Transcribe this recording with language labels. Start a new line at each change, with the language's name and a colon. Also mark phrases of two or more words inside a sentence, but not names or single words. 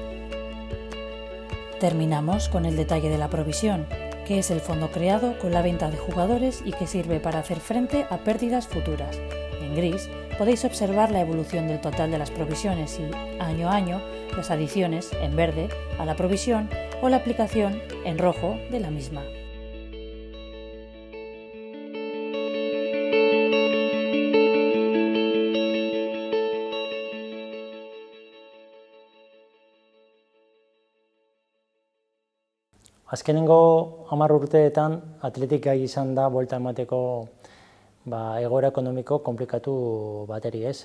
Spanish: Terminamos con el detalle de la provisión, que es el fondo creado con la venta de jugadores y que sirve para hacer frente a pérdidas futuras. En gris podéis observar la evolución del total de las provisiones y, año a año, las adiciones, en verde, a la provisión o la aplicación, en rojo, de la misma.
Basque: Azkenengo 10 urteetan Athletic gai izan da buelta emateko egoera ekonomiko komplikatu bateri, ez?